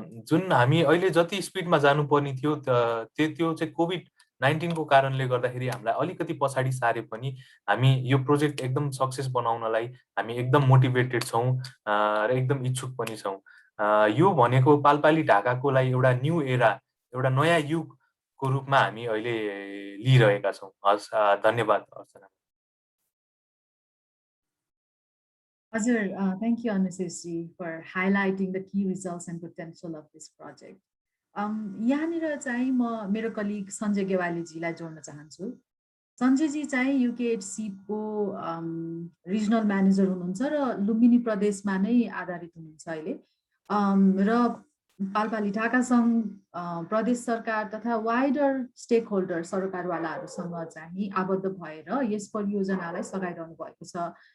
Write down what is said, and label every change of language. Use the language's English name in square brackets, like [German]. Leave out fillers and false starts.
[Nepali] जुन हामी अहिले जति स्पिडमा जानुपर्ने थियो त्यो चाहिँ कोभिड-19 को कारणले गर्दाखेरि हामीलाई अलिकति पछाडि सारे पनि हामी यो प्रोजेक्ट एकदम सक्सेस बनाउनलाई हामी एकदम मोटिभेटेड छौँ र एकदम इच्छुक पनि छौँ। यो भनेको पालपाली ढाकाको लागि एउटा न्यू एरा, एउटा नयाँ युगको रूपमा हामी अहिले लिइरहेका छौँ। हस्, धन्यवाद अर्चना। [English] Hazur, thank you, Anuseshji, for highlighting the key results and potential of this project. [Nepali] यहाँनिर चाहिँ म मेरो कलिग सञ्जय गेवालीजीलाई जोड्न चाहन्छु। सञ्जयजी चाहिँ युकेएड सिपको रिजनल म्यानेजर हुनुहुन्छ र लुम्बिनी प्रदेशमा नै आधारित हुनुहुन्छ अहिले, र पालपाली ढाका सङ्घ, प्रदेश सरकार तथा वाइडर स्टेक होल्डर सरकारवालाहरूसँग चाहिँ आबद्ध भएर यस परियोजनालाई सघाइरहनु भएको छ।